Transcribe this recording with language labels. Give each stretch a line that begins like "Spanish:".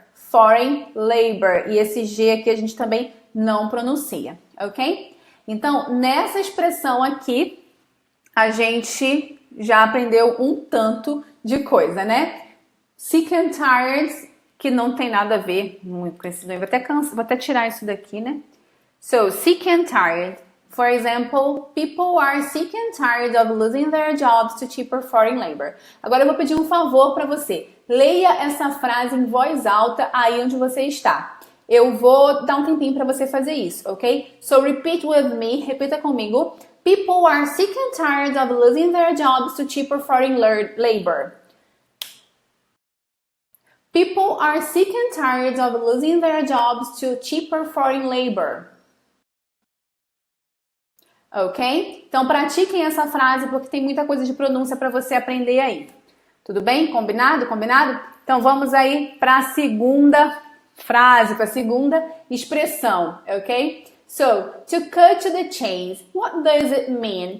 Portuguese: Foreign labor. E esse G aqui a gente também não pronuncia, ok? Então, nessa expressão aqui, a gente já aprendeu um tanto de coisa, né? Sick and tired, que não tem nada a ver muito com esse nome. Vou até tirar isso daqui, né?
English: So, sick and tired. For example, people are sick and tired of losing their jobs to cheaper foreign labor.
Portuguese: Agora eu vou pedir um favor para você. Leia essa frase em voz alta aí onde você está. Eu vou dar um tempinho para você fazer isso, ok?
English: So, repeat with me.
Portuguese: Repita comigo.
English: People are sick and tired of losing their jobs to cheaper foreign labor. People are sick and tired of losing their jobs to cheaper foreign labor. Ok?
Portuguese: Então, pratiquem essa frase porque tem muita coisa de pronúncia para você aprender aí. Tudo bem? Combinado? Combinado? Então, vamos aí para a segunda frase, para a segunda expressão, ok?
English: So, to cut to the chase. What does it mean?